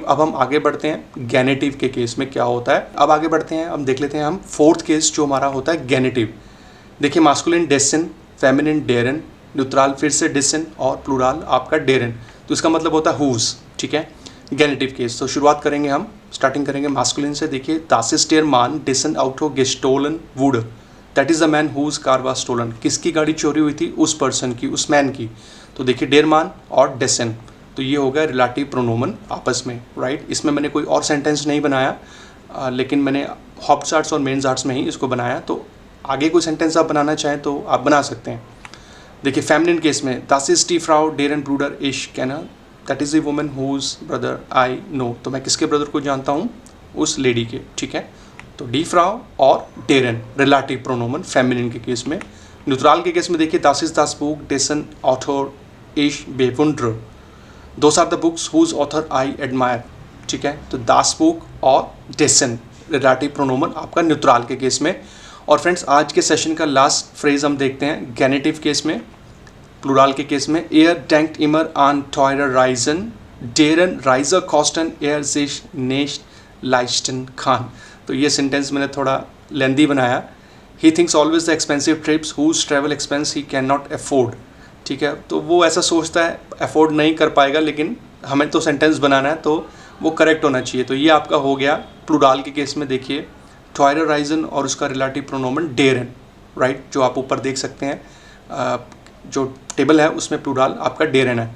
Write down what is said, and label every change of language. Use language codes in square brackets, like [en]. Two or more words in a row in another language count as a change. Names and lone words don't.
[hi] अब हम आगे बढ़ते हैं गैनेटिव के केस में क्या होता है। अब आगे बढ़ते हैं, अब देख लेते हैं हम [en] fourth case [hi] जो हमारा होता है गैनेटिव। देखिए मास्कुलिन डेसन, फेमिनिन डेरन, न्यूट्रल फिर से डिसन और प्लूरल आपका डेरन। तो इसका मतलब होता है हुज, ठीक है। गेनेटिव केस। तो शुरुआत करेंगे हम, स्टार्टिंग करेंगे मास्कुलिन से। देखिए, [de] das ist der Mann dessen Auto gestohlen wurde, [en] That is the man whose car was stolen. [hi] किसकी गाड़ी चोरी हुई थी? उस पर्सन की, उस मैन की। तो देखिए, [de] der Mann [hi] और डेसन, तो ये हो गया रिलेटिव प्रोनोमन आपस में, राइट। इसमें मैंने कोई और सेंटेंस नहीं बनाया, लेकिन मैंने हॉप्चार्ट्स और मेन आर्ट्स में ही इसको बनाया। तो आगे कोई सेंटेंस आप बनाना चाहें तो आप बना सकते हैं। देखिए, फेमिनिन केस में [de] das ist die Frau deren Bruder ich kenne, [en] That is the woman whose brother I know. [hi] तो मैं किसके ब्रदर को जानता हूँ? उस लेडी के, ठीक है। तो [de] die Frau [hi] और डेरन रिलेटिव प्रोनोमन फेमिनिन के केस में। न्यूट्रल के केस में देखिए, [de] das ist das Buch dessen Autor ich bewundere, [en] those are the books whose author I admire, [hi] ठीक है। तो [de] das Buch [hi] और dessen रिलेटिव प्रोनोमन आपका न्यूट्रल के केस में। और फ्रेंड्स, आज के सेशन का [en] last phrase [hi] हम देखते हैं गेनेटिव केस में, प्लूरल के केस में। [de] एयर denkt immer an teure Reisen, deren Reisekosten er sich nicht leisten kann। [hi] तो ये सेंटेंस मैंने थोड़ा लेंदी बनाया। [en] He thinks always the expensive trips whose travel expense he cannot afford, [hi] ठीक है। तो वो ऐसा सोचता है अफोर्ड नहीं कर पाएगा, लेकिन हमें तो सेंटेंस बनाना है तो वो करेक्ट होना चाहिए। तो ये आपका हो गया प्लूरल के केस में। देखिए, [de] teuren Reisen [hi] और उसका रिलेटिव प्रोनोमन डेरन, राइट, जो आप ऊपर देख सकते हैं, जो टेबल है उसमें प्लूरल आपका डेरन है।